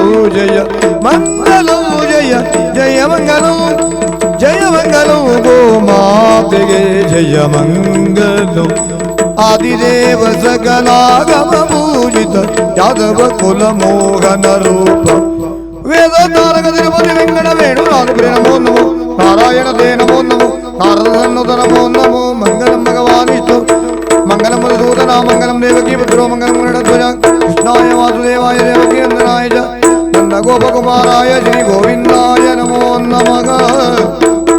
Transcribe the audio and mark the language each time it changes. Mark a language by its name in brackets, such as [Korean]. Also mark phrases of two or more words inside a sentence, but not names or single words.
[Kannada] ಜಯ ಮಂಗಲವು ಜಯ ಜಯ ಮಂಗಲವು ಜಯ ಮಂಗಲವು ಗೋಮಾತೆಗೆ ಜಯ ಮಂಗಲವು. ಆದಿದೇವ ಸಕಲಾಗಮ ಪೂಜಿತ ಯಾದವ ಕುಲ ಮೋಹನ ರೂಪ. ವೇದ ತಾರಕ ತಿರುಪತಿ ವೆಂಕಟ ವೇಣು ನಾದಪುರಿ ನಮೋ ನಮೋ. ನಾರಾಯಣ ದೇ ನಮೋ ನಮೋ. ನಾರದ ಸನ್ನುತ ನಮೋ ನಮೋ. [Sanskrit] ಮಂಗಲಂ ಭಗವಾನ್ ವಿಷ್ಣು ಮಂಗಲಂ ಮಧುಸೂದನ ಮಂಗಲಂ ದೇವಕೀ ಪುತ್ರೋ ಮಂಗಲಂ ಗರುಡಧ್ವಜ. ಕೃಷ್ಣಾಯ ವಾಸುದೇವಾಯ ದೇವಕೀ ನಂದನಾಯ ಚ ನಂದ ಗೋಪಕುಮಾರಾಯ ಶ್ರೀ ಗೋವಿಂದಾಯ ನಮೋ ನಮಃ.